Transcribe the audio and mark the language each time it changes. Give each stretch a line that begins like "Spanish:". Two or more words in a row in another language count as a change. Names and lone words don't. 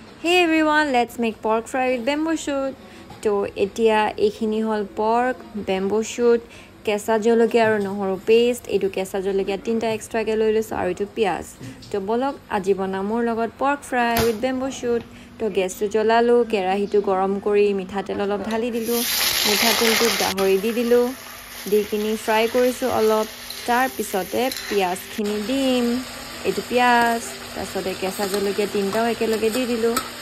English: Hey everyone, let's make pork fry with bamboo shoot.
Assamese: তো এতিয়া এইখিনি হল
English: pork, bamboo shoot,
Assamese: কেঁচা জলকীয়া আৰু নহৰু পেষ্ট, এইটো কেঁচা জলকীয়া 3টা এক্সট্ৰাকে লৈ লৈছো আৰু এইটো পিয়াজ। তো বলক আজি বনাম মোৰ লগত
English: pork fry with bamboo shoot।
Assamese: তো গেছটো জ্বলালো, কেৰাহীটো গৰম কৰি মিঠাতেল অলপ ঢালি দিলো, মিঠাতেলটোত গাহৰি দি দিলো, দি কিনি ফ্ৰাই কৰিছো অলপ। তাৰ পিছতে পিয়াজখিনি দিম, এইটো পিয়াজ, তাৰপিছতে কেঁচা জলকীয়া 3টাও একেলগে দি দিলো।